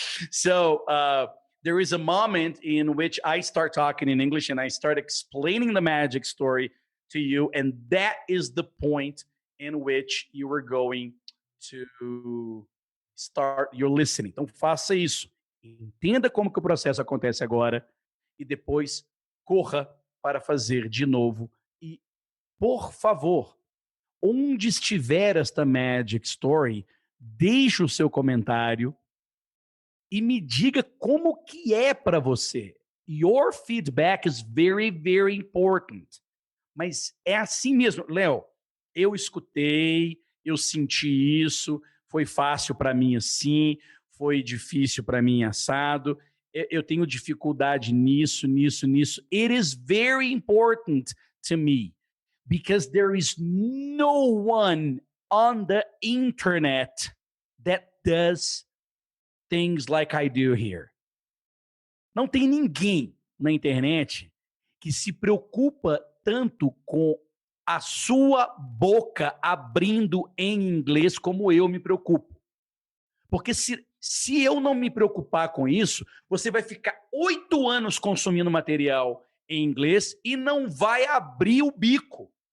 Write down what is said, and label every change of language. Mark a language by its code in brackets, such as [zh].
[en] so there is a moment in which I start talking in English and I start explaining the magic story to you, and that is the point in which you are going to start your listening. [pt] Então faça isso. Entenda como que o processo acontece agora e depois corra para fazer de novo. E, por favor, onde estiver esta Magic Story, deixe o seu comentário e me diga como que é para você. [en] Your feedback is very, very important. [pt] Mas é assim mesmo. Léo, eu escutei, eu senti isso, foi fácil para mim assim, foi difícil para mim assado, eu tenho dificuldade nisso. [en] It is very important to me because there is no one on the internet that does things like I do here. [pt] Não tem ninguém na internet que se preocupa tanto com a sua boca abrindo em inglês como eu me preocupo. Porque se eu não me preocupar com isso, você vai ficar 8 anos consumindo material em inglês e não vai abrir o bico.